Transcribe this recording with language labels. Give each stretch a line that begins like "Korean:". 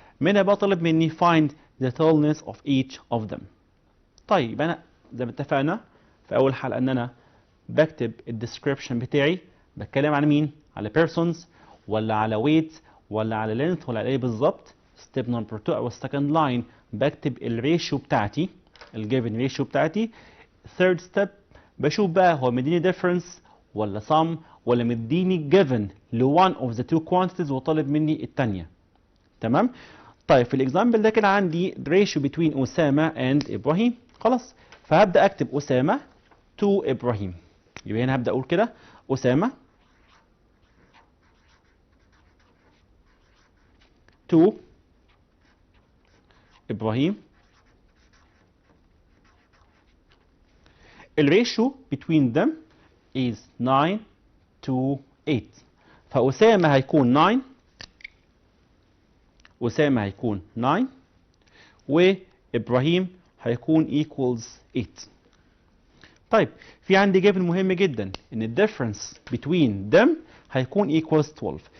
Arabic: منها بقى طلب مني
English: find the tallness of each of them.
Arabic: طيب يبقى انا زي ما اتفقنا في اول حلقه ان انا بكتب الديسكريبشن بتاعي بتكلم عن مين؟ على persons ولا على weight ولا على length ولا على ايه بالظبط.
English: step number 2
Arabic: او
English: second line
Arabic: بكتب الريشيو بتاعتي الجيفن ريشيو بتاعتي.
English: third step
Arabic: بشوف بقى هو مديني difference ولا sum ولا مديني given ل
English: one of the two quantities
Arabic: وطالب مني الثانيه. تمام. طيب في الاكزامبل ده كده عندي
English: ratio between
Arabic: اسامه and ابراهيم. خلاص فهبدا اكتب اسامه to ابراهيم. يبقى هنا هبدا اقول كده اسامه to إبراهيم.
English: الريشيو between them is 9 to 8.
Arabic: فأسامة هيكون 9 أسامة هيكون 9 وإبراهيم هيكون equals 8. طيب في عندي جبل مهم جدا إن ال
English: difference between them
Arabic: هيكون equals 12.